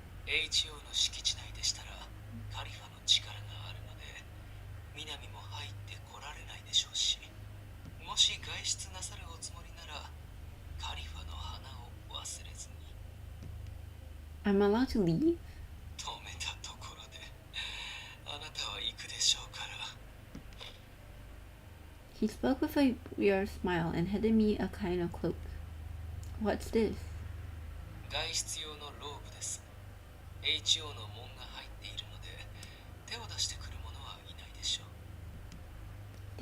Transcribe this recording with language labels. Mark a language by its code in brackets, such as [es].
[ja] HO の敷地内でしたらカリファの力があるので、南も入ってこられないでしょうし、もし外出なさるおつもりなら、カリファの花を忘れずに。 [en] I'm allowed to leave? [ja] 止めたところで、あなたは行くでしょうから。 [en] He spoke with a weird smile and handed me a kind of cloak. What's this? [ja] 外出用のローブです。 HO の門が入っているので、手を出してくる者はいないでしょう。